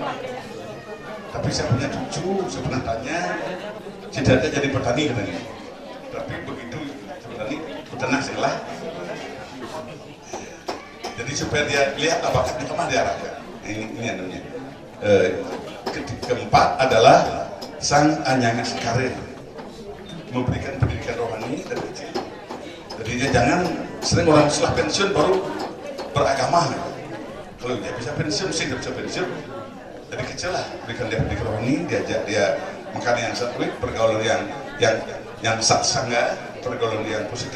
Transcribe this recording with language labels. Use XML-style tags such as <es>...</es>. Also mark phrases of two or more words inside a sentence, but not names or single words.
<id>Tapi saya punya cucu, saya pernah tanya, cita-cita jadi petani katanya. Tapi begitu petani, peternak setelah. Jadi supaya dia lihat bakatnya kemana diarahkan. Ini namanya. Keempat adalah sang anyangan sekare, memberikan pendidikan rohani dari kecil. Jadi dia jangan sering orang setelah pensiun baru beragama. Kalau dia bisa pensiun, mesti dia bisa pensiun dari kecil lah. Berikan dia pendidikan rohani, diajak dia makan yang satwik, pergaulan yang satsanga, pergaulan yang positif.</id>